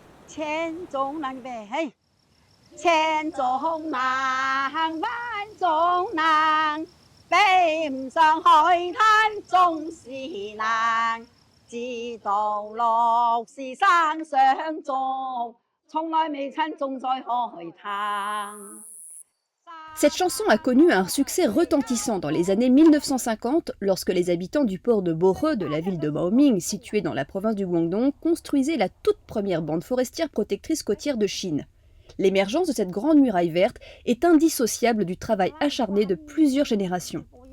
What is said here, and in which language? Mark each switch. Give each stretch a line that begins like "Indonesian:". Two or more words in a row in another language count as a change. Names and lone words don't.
Cantonese: 千重难背，千重难，万重难，背唔上海滩總是難。知道樂是山上種，從來未曾種在海灘。
French: Cette chanson a connu un succès retentissant dans les années 1950 lorsque les habitants du port de Bohe, de la ville de Maoming, située dans la province du Guangdong, construisaient la toute première bande forestière protectrice côtière de Chine. L'émergence de cette grande muraille verte est indissociable du travail acharné de plusieurs générations.